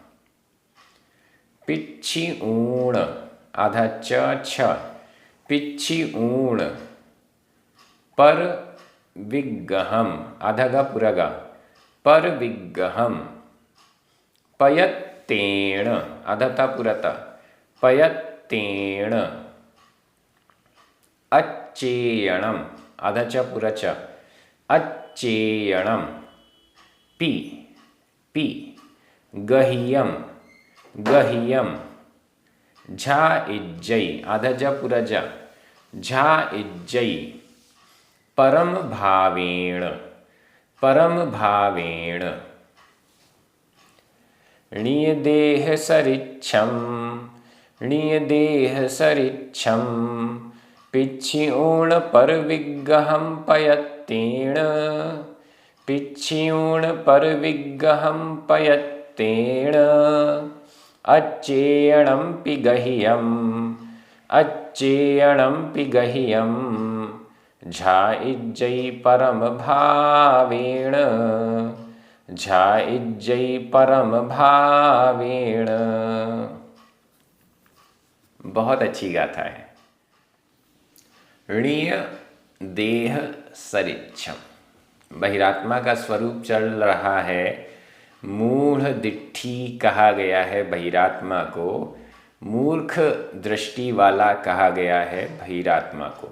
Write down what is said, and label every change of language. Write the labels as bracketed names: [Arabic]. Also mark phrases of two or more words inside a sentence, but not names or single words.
[Sauraseni Prākrit] पिच्छी ऊण [Hindi] आधा छ [Sauraseni Prākrit] पिच्छी ऊण पर विग्गहम [Hindi] आधा गा पूरा गा [Sauraseni Prākrit] पर विग्गहम पयत्तेण [Hindi] आधा ता पूरा ता [Sauraseni Prākrit] पयत्तेण अच्छेयणम [Hindi] आधा च पूरा च [Sauraseni Prākrit] अच्छेयणम पी पी गह्यम गह्यम झा इज्जई [Hindi] आधा ज पूरा ज [Sauraseni Prākrit] झा इज्जई परम भावेण परम भावेण णीय देह सरिच्छम णीय देह सरिच्छम पिच्छी ऊण पर विग्गहम पयत्तेण पिच्छी ऊण पर विग्गहम पयत्तेण अच्छेयणम पिगह्यम अच्छेयणम पिगह्यम झा इज्जई परम भावेण झा इज्जई परम भावेण। [Hindi] बहुत अच्छी गाथा है। [Sauraseni Prākrit] णीय देह सरिच्छम, [Hindi] बहिरात्मा का स्वरूप चल रहा है। [Sauraseni Prākrit] मूढ़ दिट्ठी [Hindi] कहा गया है बहिरात्मा को, मूर्ख दृष्टि वाला कहा गया है बहिरात्मा को।